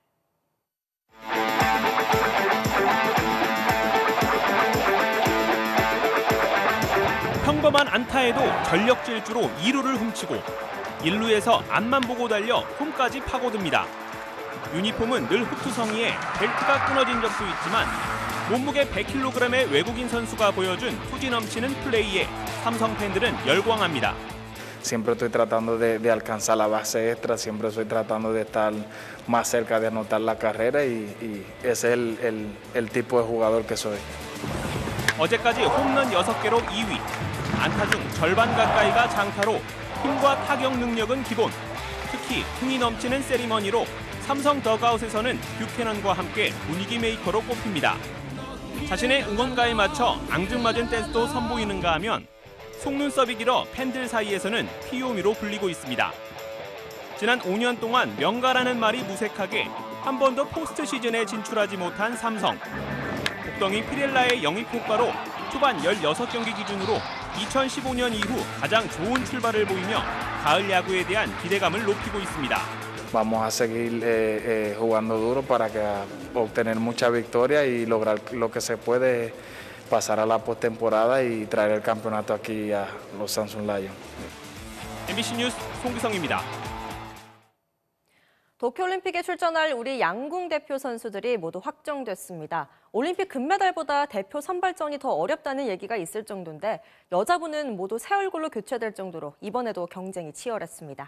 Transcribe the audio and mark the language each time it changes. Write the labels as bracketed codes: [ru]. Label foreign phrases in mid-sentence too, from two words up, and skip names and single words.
[ko] 평범한 안타에도 전력 질주로 2루를 훔치고 1루에서 앞만 보고 달려 홈까지 파고듭니다. 유니폼은 늘 흑투성이에 벨트가 끊어진 적도 있지만 몸무게 100kg의 외국인 선수가 보여준 투지 넘치는 플레이에 삼성 팬들은 열광합니다. [es] Siempre estoy tratando de alcanzar la base extra, siempre estoy tratando de estar más cerca de anotar la carrera y ese es el tipo de jugador que soy. [ko] 어제까지 홈런 6개로 2위, 안타 중 절반 가까이가 장타로 힘과 타격 능력은 기본, 특히 흥이 넘치는 세리머니로 삼성 더그아웃에서는 뷰캐넌과 함께 분위기 메이커로 꼽힙니다. 자신의 응원가에 맞춰 앙증맞은 댄스도 선보이는가 하면 속눈썹이 길어 팬들 사이에서는 피요미로 불리고 있습니다. 지난 5년 동안 명가라는 말이 무색하게 한 번도 포스트 시즌에 진출하지 못한 삼성. 복덩이 피렐라의 영입 효과로 초반 16경기 기준으로 2015년 이후 가장 좋은 출발을 보이며 가을 야구에 대한 기대감을 높이고 있습니다. [es] Vamos a seguir jugando duro para que obtener mucha victoria y lograr lo que se puede pasar a la postemporada y traer el campeonato aquí a los Samsung Lions. [ko] MBC 뉴스 송기성입니다. 도쿄올림픽에 출전할 우리 양궁 대표 선수들이 모두 확정됐습니다. 올림픽 금메달보다 대표 선발전이 더 어렵다는 얘기가 있을 정도인데 여자부는 모두 새 얼굴로 교체될 정도로 이번에도 경쟁이 치열했습니다.